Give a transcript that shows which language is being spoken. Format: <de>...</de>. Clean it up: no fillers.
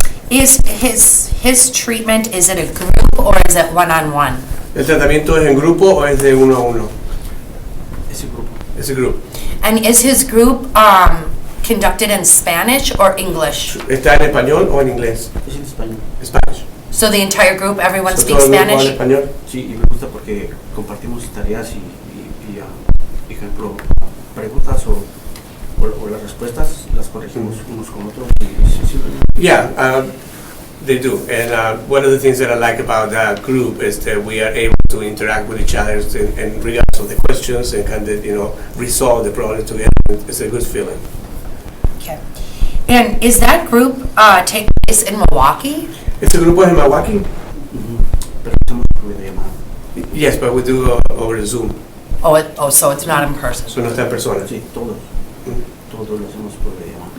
<en>Is his treatment, is it a group or is it one-on-one?</en> <es>¿El tratamiento es en grupo o es de uno a uno? Ese grupo. Es</es> <en>a group. And is his group conducted in Spanish or English?</en> <es>¿Está en español o en inglés? Es en español.</es> <en>Spanish. So the entire group, everyone So speaks</en> <es>todo el grupo habla</es> <en>Spanish?</en> <es>español. Sí, y me gusta porque compartimos tareas y ejemplo, preguntas o las respuestas las corregimos unos con otros.</es> <en>Yeah, they do. And one of the things that I like about that group is that we are able to interact with each other in regards of the questions and kind of, resolve the problem together. It's a good feeling. Okay. And is that group take place in Milwaukee?</en> <es>¿Este grupo es en Milwaukee? Pero hacemos videollamada.</es> <en>Yes, but we do over Zoom. So it's not in person. So</en> <es>no está en persona. Sí, todos lo hacemos por videollamada.</es>